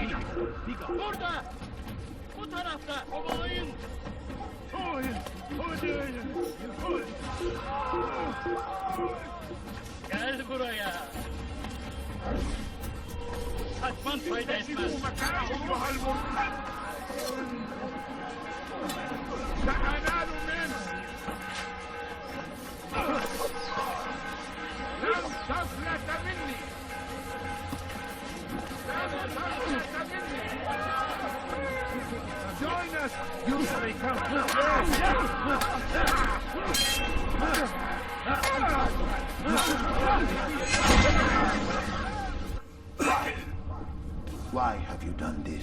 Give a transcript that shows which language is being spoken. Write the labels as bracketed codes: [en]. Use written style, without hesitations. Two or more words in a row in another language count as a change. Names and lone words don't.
[tr] Burada. Bu tarafta. Kovalayın. Gel buraya. Kaçman fayda etmez. [ar] سأنال منه. لن تفلت مني. [en] Join us! You may come. Why have you done this?